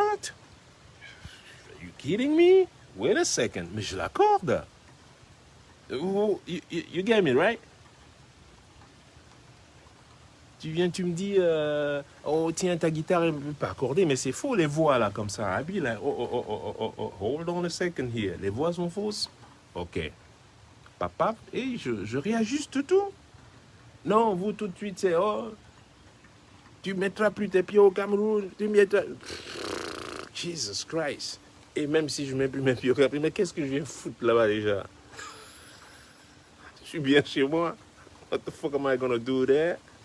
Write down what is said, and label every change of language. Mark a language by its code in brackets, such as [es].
[en] Are you kidding me? Wait a second. [fr] Mais je l'accorde. [en] You get me, right? [fr] Tu viens, tu me dis, oh tiens, ta guitare n'est pas accordée, mais c'est faux les voix là, comme ça. [en] I'll be like, oh, hold on a second here. [fr] Les voix sont fausses? Ok. Papa, et je réajuste tout. Non, vous tout de suite, c'est, oh, tu mettras plus tes pieds au Cameroun, tu mettras... [en] Jesus Christ. [fr] Et même si je mets plus mes pieds au Cameroun, mais qu'est-ce que je viens foutre là-bas déjà? Je suis bien chez moi. [en] What the fuck am I gonna do there?